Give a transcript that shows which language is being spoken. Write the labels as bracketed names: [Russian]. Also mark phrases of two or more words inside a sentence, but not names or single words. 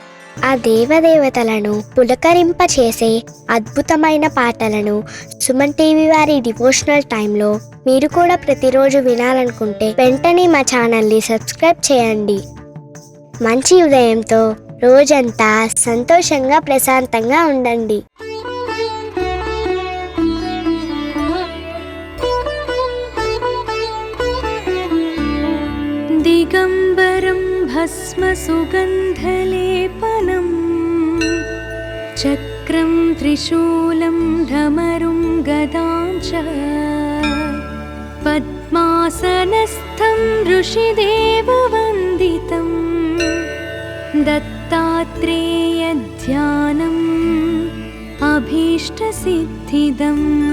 [Telugu] ఆ దేవదేవతలను పులకరింపచేసే అద్భుతమైన పాటలను సుమన్ టీవీ వారి [English] devotional time [Telugu] మీరు కూడా ప్రతిరోజు వినాలనుకుంటే వెంటనే మా ఛానల్ని సబ్స్క్రైబ్ చేయండి. మంచి ఉదయంతో రోజంతా సంతోషంగా ప్రశాంతంగా ఉండండి. [Sanskrit] दिगम्बरं भस्मसुगन्धलेपनं चक्रं त्रिशूलं ढमरुं गदां च पद्मासनस्थं ऋषिदेववन्दितं दत्तात्रेयध्यानम् अभीष्टसिद्धिदम्.